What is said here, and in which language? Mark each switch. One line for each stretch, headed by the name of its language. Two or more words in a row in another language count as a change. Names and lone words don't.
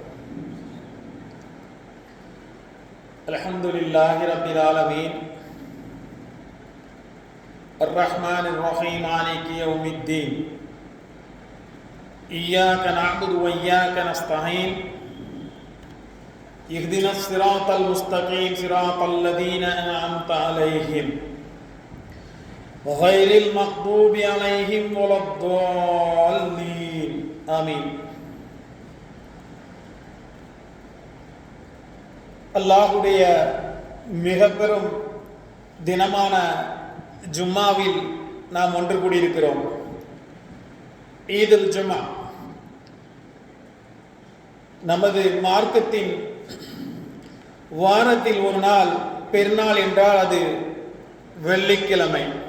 Arabic: الحمد لله رب العالمين الرحمن الرحيم مالك يوم الدين إياك نعبد وإياك نستعين اهدنا الصراط المستقيم صراط الذين أنعمت عليهم غير المغضوب عليهم ولا الضالين آمين.
Tamil: அல்லாஹுடைய மிக பெரும் தினமான ஜும்மாவில் நாம் ஒன்று கூடியிருக்கிறோம்.
Arabic: عيد الجمعة
Tamil: நமது மார்க்கத்தின் வாரத்தில் ஒரு நாள் பெருநாள் என்றால் அது வெள்ளிக்கிழமை.